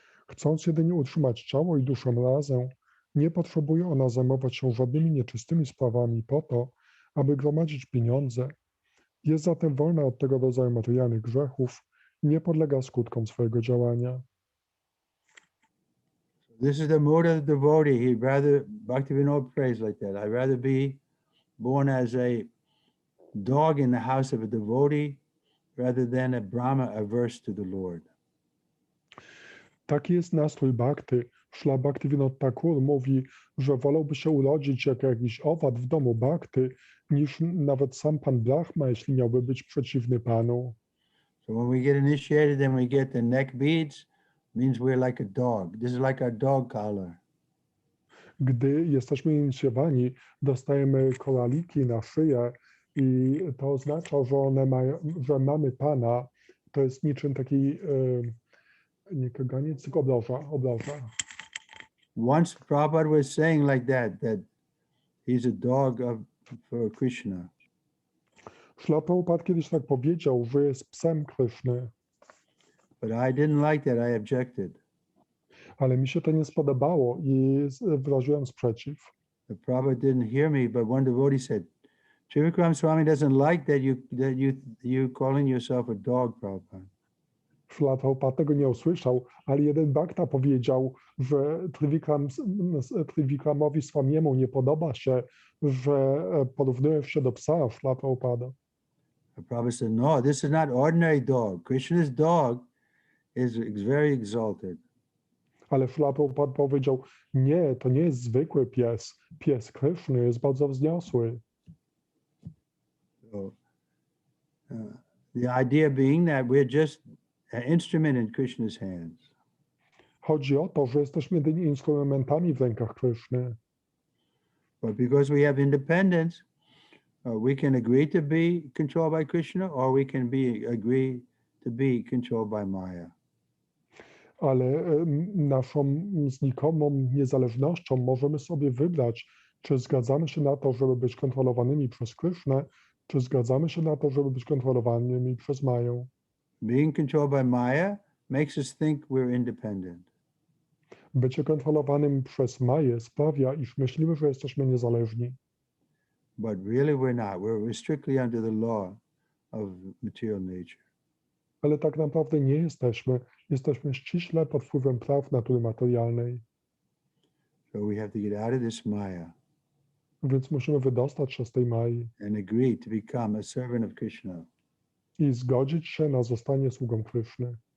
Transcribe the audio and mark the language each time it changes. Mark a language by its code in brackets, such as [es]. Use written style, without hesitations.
[pl] Chcąc jedynie utrzymać ciało i duszę razem, nie potrzebuje ona zajmować się żadnymi nieczystymi sprawami po to, aby gromadzić pieniądze. Jest zatem wolna od tego rodzaju materialnych grzechów i nie podlega skutkom swojego działania. [en] This is the mode of the devotee. He'd rather, Bhaktivinoda prays like that. I'd rather be born as a dog in the house of a devotee rather than a Brahma averse to the Lord. [pl] Taki jest nastrój bhakty. Szla Bhaktivinoda Thakur mówi, że wolałby się urodzić jako jakiś owad w domu bhakty, niż nawet sam pan Brahma, jeśli miałby być przeciwny panu. [en] So when we get initiated and we get the neck beads, means we're like a dog. This is like our dog collar. [pl] Gdy jesteśmy inicjowani, dostajemy koraliki na szyję i to oznacza, że mamy pana. To jest niczym taki nie kaganiec, tylko obroża. [en] Once Prabhupada was saying like that he's a dog for Krishna. [pl] Śla Prabhupada kiedyś tak powiedział, że jest psem Kryszny. [en] But I didn't like that, I objected. [pl] Ale mi się to nie spodobało i wyraziłem sprzeciw. [en] The Prabhupada didn't hear me, but one devotee said, Trivikrama Swami doesn't like that you calling yourself a dog, Prabhupada. [pl] Śla Prabhupada tego nie usłyszał, ale jeden bhakta powiedział, że Trivikramowi Swamiemu nie podoba się, że porównujesz się do psa Śla Prabhupada. [en] The Prabhupada said, no, this is not ordinary dog. Krishna's dog is very exalted. [pl] Ale Śla Prabhupada powiedział, nie, to nie jest zwykły pies. Pies Kryszny jest bardzo wzniosły. [en] So, the idea being that we're just an instrument in Krishna's hands. [pl] Chodzi o to, że jesteśmy jedynie instrumentami w rękach Kryszny. [en] But because we have independence, we can agree to be controlled by Krishna, or we can agree to be controlled by Maya. [pl] Ale naszą znikomą niezależnością możemy sobie wybrać, czy zgadzamy się na to, żeby być kontrolowanymi przez Krysznę, czy zgadzamy się na to, żeby być kontrolowanymi przez Maję. [en] Being controlled by Maya makes us think we're independent. [pl] Bycie kontrolowanym przez Maję sprawia, iż myślimy, że jesteśmy niezależni. [en] But really we're not. We're strictly under the law of material nature. [pl] Ale tak naprawdę nie jesteśmy. Jesteśmy ściśle pod wpływem praw natury materialnej. [en] So we have to get out of this Maya. [pl] Więc musimy wydostać się z tej Mai [en] And agree to become a servant of Krishna. [pl] i zgodzić się na zostanie sługą Kryszny.